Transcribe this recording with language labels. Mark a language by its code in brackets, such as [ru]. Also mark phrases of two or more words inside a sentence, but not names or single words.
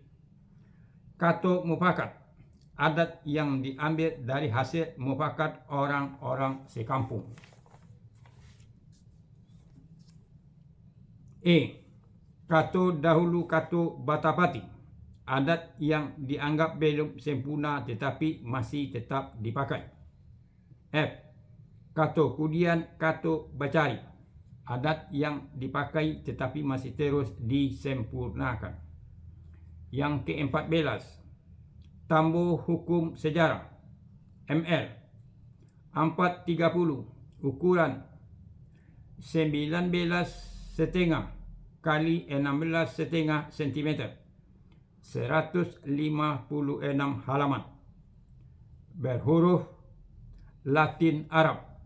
[min] Kato mufakat, [id] adat yang diambil dari hasil mufakat orang-orang sekampung. E. [min] Kato dahulu kato batapati, [id] adat yang dianggap belum sempurna tetapi masih tetap dipakai. F. [min] Kato kudian kato bacari, [id] adat yang dipakai tetapi masih terus disempurnakan. Yang ke-14, Tambo Hukum Sejarah ml 430 ukuran 19,5 kali 16,5 cm, 156 halaman, berhuruf Latin Arab.